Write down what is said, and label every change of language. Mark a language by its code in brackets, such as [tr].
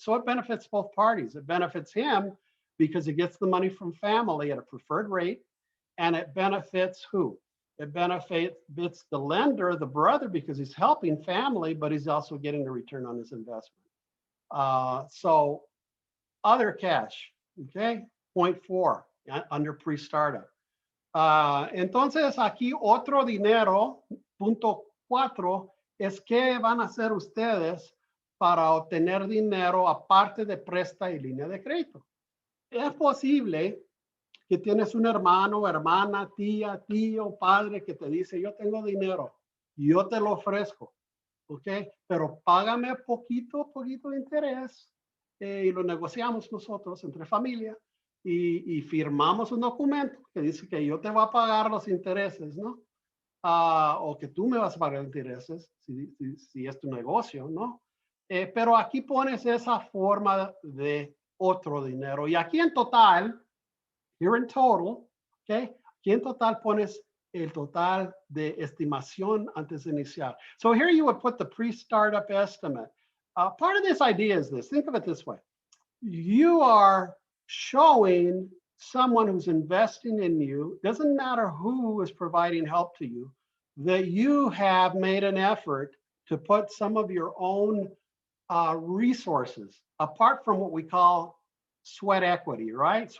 [en] So it benefits both parties. It benefits him because he gets the money from family at a preferred rate, and it benefits who? It benefits the lender, the brother, because he's helping family, but he's also getting a return on his investment. So other cash, okay? Point 4, under pre-startup. [es] Entonces aquí otro dinero, punto 4, es qué van a hacer ustedes para obtener dinero aparte de presta y línea de crédito. Es posible que tienes un hermano, hermana, tía, tío, padre que te dice, yo tengo dinero, yo te lo ofrezco, ¿ok? Pero págame poquito de interés y lo negociamos nosotros entre familia y firmamos un documento que dice que yo te voy a pagar los intereses, ¿no? O que tú me vas a pagar intereses si es tu negocio, ¿no? Pero aquí pones esa forma de otro dinero. Y aquí en total, [en] here in total, [es] okay, aquí en total pones el total de estimación antes de iniciar. [en] So here you would put the pre-startup estimate. Part of this idea is this, think of it this way. You are showing someone who's investing in you, doesn't matter who is providing help to you, that you have made an effort to put some of your own resources, apart from what we call sweat equity, right?